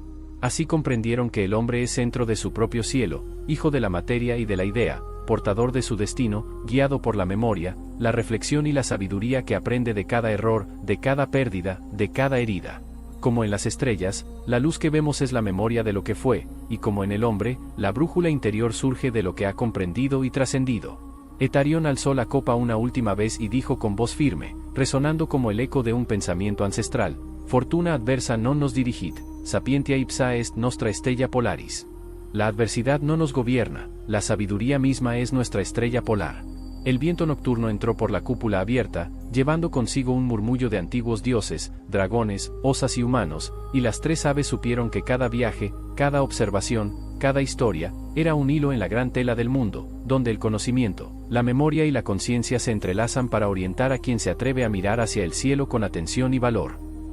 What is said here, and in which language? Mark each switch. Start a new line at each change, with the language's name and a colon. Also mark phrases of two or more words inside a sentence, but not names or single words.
Spanish: Así comprendieron que el hombre es centro de su propio cielo, hijo de la materia y de la idea, portador de su destino, guiado por la memoria, la reflexión y la sabiduría que aprende de cada error, de cada pérdida, de cada herida. Como en las estrellas, la luz que vemos es la memoria de lo que fue, y como en el hombre, la brújula interior surge de lo que ha comprendido y trascendido. Etarión alzó la copa una última vez y dijo con voz firme, resonando como el eco de un pensamiento ancestral:
Latin: Fortuna adversa non nos dirigit, sapientia ipsa est nostra stella polaris.
Spanish: La adversidad no nos gobierna, la sabiduría misma es nuestra estrella polar. El viento nocturno entró por la cúpula abierta, llevando consigo un murmullo de antiguos dioses, dragones, osas y humanos, y las tres aves supieron que cada viaje, cada observación, cada historia, era un hilo en la gran tela del mundo, donde el conocimiento, la memoria y la conciencia se entrelazan para orientar a quien se atreve a mirar hacia el cielo con atención y valor.